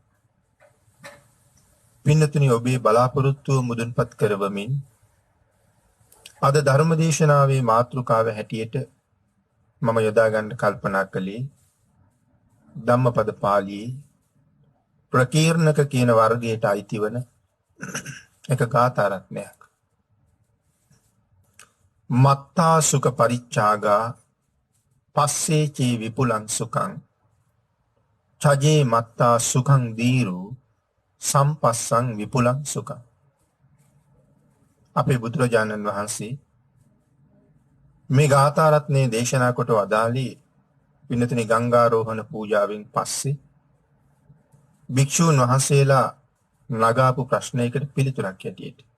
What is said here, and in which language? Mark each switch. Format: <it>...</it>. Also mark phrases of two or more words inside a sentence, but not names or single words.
<si>පින්නතුනි, ඔබේ බලාපොරොත්තුව මුදුන්පත් කරවමින් අද ධර්මදේශනාවේ මාතෘකාව හැටියට මම යොදා ගන්න කල්පනා කළේ ධම්මපද පාළියේ ප්‍රකීර්ණක කියන වර්ගයට අයිති වන එක ගාථා රත්නයක්.</si> <pi>මත්තා සුඛ පරිච්ඡාගා පස්සේ චේ විපුලං සුඛං චජේ මත්තා සුඛං දීරු සම්පස්සං විපුලං සුඛං.</pi> <si>අපේ බුදුරජාණන් වහන්සේ මේ ගාථා රත්නයේ දේශනා කොට වදාළේ පින්නතුනි ගංගාරෝහණ පූජාවෙන් පස්සේ භික්ෂූන් වහන්සේලා නගාපු ප්‍රශ්නයකට පිළිතුරක් ඇටියට.</si>